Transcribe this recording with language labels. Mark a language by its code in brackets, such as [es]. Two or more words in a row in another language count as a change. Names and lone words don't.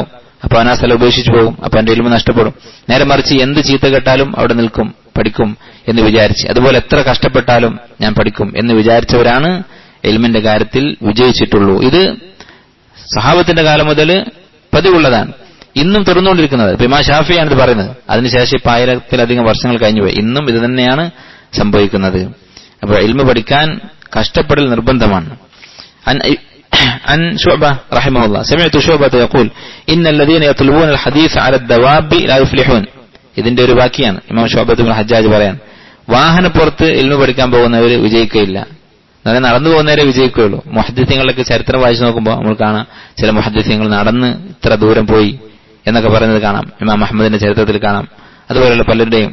[ml] അപ്പൊ അവൻ ആ സ്ഥലം ഉപേക്ഷിച്ചു പോകും, അപ്പൊ അവന്റെ ഇൽമ് നഷ്ടപ്പെടും. നേരെ മറിച്ച് എന്ത് ചീത്ത കേട്ടാലും അവിടെ നിൽക്കും, പഠിക്കും എന്ന് വിചാരിച്ച്, അതുപോലെ എത്ര കഷ്ടപ്പെട്ടാലും ഞാൻ പഠിക്കും എന്ന് വിചാരിച്ചവരാണ് ഇൽമിന്റെ കാര്യത്തിൽ വിജയിച്ചിട്ടുള്ളൂ. ഇത് സഹാബത്തിന്റെ കാലം മുതൽ പതിവുള്ളതാണ്, ഇന്നും തുടർന്നുകൊണ്ടിരിക്കുന്നത്. ഇമാം ഷാഫിയാണ് ഇത് പറയുന്നത്. അതിനുശേഷം ഇപ്പൊ 1000-ലധികം വർഷങ്ങൾ കഴിഞ്ഞുപോയി, ഇന്നും ഇത് തന്നെയാണ് സംഭവിക്കുന്നത്. അപ്പൊ ഇൽമ് പഠിക്കാൻ കഷ്ടപ്പെടൽ നിർബന്ധമാണ്. [ar] عن شعبة رحمه الله سمعت شعبة يقول إن الذين يطلبون الحديث على الدواب لا يفلحون. [ml] ഇതിന്റെ ഒരു വാക്യാണ് ഇമാം ശുഅബത്ത് ഇബ്നു ഹജ്ജാജ് പറയാൻ, വാഹനപ്പുറത്ത് ഇൽമു പഠിക്കാൻ പോകുന്നവർ വിജയിക്കുകയില്ല, നടന്നു പോകുന്നവരെ വിജയിക്കുകയുള്ളൂ. മുഹദ്ദിസീങ്ങളുടെ ചരിത്രം വായിച്ചു നോക്കുമ്പോൾ നമ്മൾ കാണാം, ചില മുഹദ്ദിസീങ്ങൾ നടന്ന് ഇത്ര ദൂരം പോയി എന്നൊക്കെ പറയുന്നത് കാണാം, ഇമാം അഹ്മദിന്റെ ചരിത്രത്തിൽ കാണാം, അതുപോലെയുള്ള പലരുടെയും.